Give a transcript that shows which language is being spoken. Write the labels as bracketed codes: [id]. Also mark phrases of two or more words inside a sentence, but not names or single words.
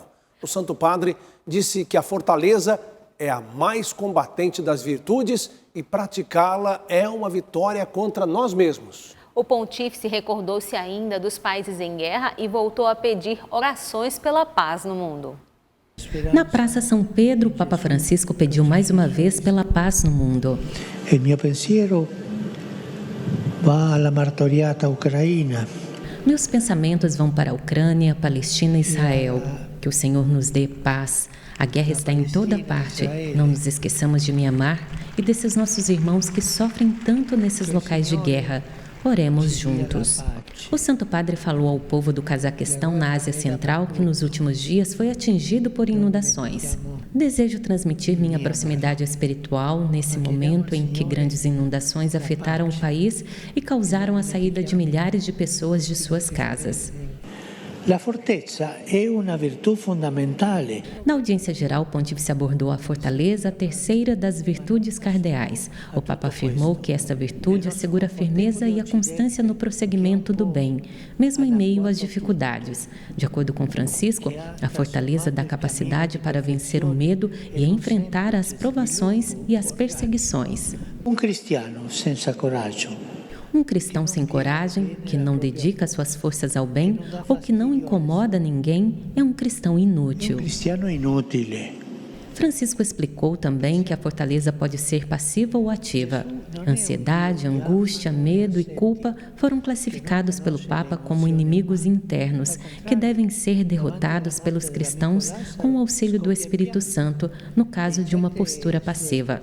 [pt] O Santo Padre disse que a fortaleza é a mais combatente das virtudes e praticá-la é uma vitória contra nós mesmos. O pontífice recordou-se ainda dos países em guerra e voltou a pedir orações pela paz no mundo. Na Praça São Pedro, o Papa Francisco pediu mais uma vez pela paz no mundo. [it] Il mio pensiero va alla martoriata Ucraina. [pt] Meus pensamentos vão para a Ucrânia, Palestina e Israel. Que o Senhor nos dê paz. A guerra está em toda parte. Não nos esqueçamos de Mianmar e desses nossos irmãos que sofrem tanto nesses locais de guerra. Oremos juntos. O Santo Padre falou ao povo do Cazaquistão, na Ásia Central, que nos últimos dias foi atingido por inundações. Desejo transmitir minha proximidade espiritual nesse momento em que grandes inundações afetaram o país e causaram a saída de milhares de pessoas de suas casas. [it] La fortezza è una virtù fondamentale. [pt] Na audiência geral, o pontífice abordou a fortaleza, a terceira das virtudes cardeais. O Papa afirmou que esta virtude assegura a firmeza e a constância no prosseguimento do bem, mesmo em meio às dificuldades. De acordo com Francisco, a fortaleza dá capacidade para vencer o medo e enfrentar as provações e as perseguições. [it] Un cristiano senza coraggio. [pt] Um cristão sem coragem, que não dedica suas forças ao bem ou que não incomoda ninguém, é um cristão inútil. [it] Un cristiano inutile. [pt] Francisco explicou também que a fortaleza pode ser passiva ou ativa. Ansiedade, angústia, medo e culpa foram classificados pelo Papa como inimigos internos, que devem ser derrotados pelos cristãos com o auxílio do Espírito Santo, no caso de uma postura passiva.